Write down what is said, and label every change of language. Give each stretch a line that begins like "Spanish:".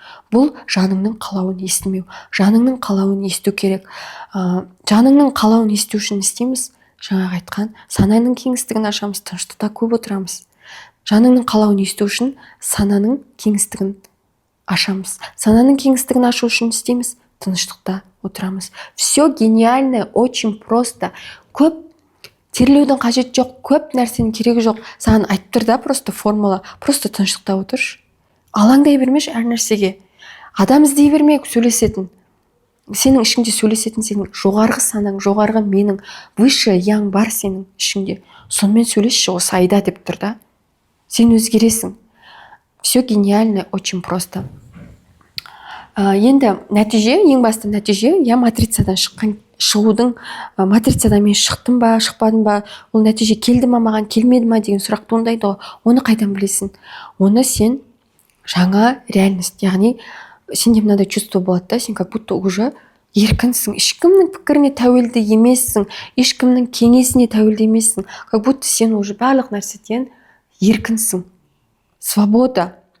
Kazakh: Бұл жаныңның қалауын естімеу. Жаныңның қалауын есту керек. Жаныңның қалауын есту үшін істейміз. Жаңағы айтқан, сананың кеңістігін ашамыз, тыныштықта көп отырамыз. Жаныңның қалауын есту үшін сананың кеңістігін ашамыз. Сананың кеңістігін ашу үшін істейміз, тыныштықта отырамыз.
Russian: Все гениально, очень просто.
Kazakh: Көп терлеудің қажет жоқ, көп нәрсенің керегі жоқ. Саған айтып тұр да просто формула. Просто тыныштықта отыршы. алаңдай бермеші әр нәрсеге. Адам іздей берме сөйлесетін. Сенің ішіңде сөйлесетін сенің жоғарғы санаң, жоғарғы менің, высший яң бар сенің ішіңде. Сонымен сөйлесші, осы айда деп тұр да. Сен өзгересің.
Russian: Все гениально, очень просто.
Kazakh: Енді нәтиже, ең басты нәтиже, я матрицадан шығудың, матрицадан мен шықтым ба, шықпадым ба, ол нәтиже келді ма маған, келмеді ма деген сұрақ туындайды ғой. Оны қайдан білесің? Оны сен жаңа реальность, яғни сенде мынандай чувство болады да, сен
Russian: как будто уже
Kazakh: еркінсің, ешкімнің пікіріне тәуелді емессің, ешкімнің кеңесіне тәуелді емессің, как будто сен уже барлық нәрседен еркінсің. Свобода.